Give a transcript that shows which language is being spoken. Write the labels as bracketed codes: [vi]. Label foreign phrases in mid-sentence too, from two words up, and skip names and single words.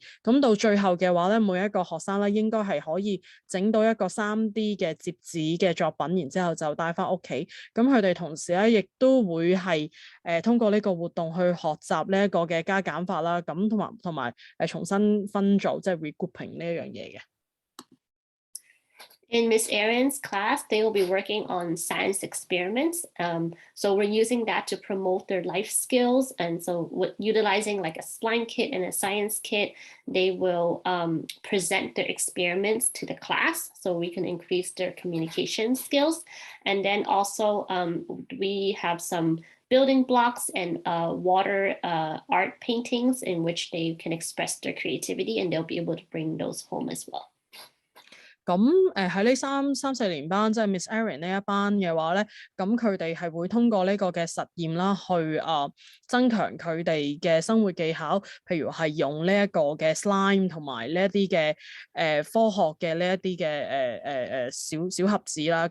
[yue] 咁到最後嘅話咧，每一個學生咧應該係可以整到一個3D 嘅摺紙嘅作品，然之後就帶翻屋企。咁佢哋同時咧亦都會係通過呢個活動去學習呢一個嘅加減法啦，咁同埋重新分組，即係 regrouping 呢一樣嘢嘅。 [en] In Miss Erin's class, they will be working on science experiments. So we're using that to promote their life skills. And so utilizing like a slime kit and a science kit, they will present their experiments to the class so we can increase their communication skills. And then also we have some building blocks and water art paintings in which they can express their creativity, and they'll be able to bring those home as well. [yue] 咁喺呢三四年班，即係 Miss Erin 呢一班嘅話咧，咁佢哋係會通過呢個嘅實驗啦，去增強佢哋嘅生活技巧，譬如係用呢一個嘅 slime 同埋呢一啲嘅科學嘅呢一啲嘅小盒子啦。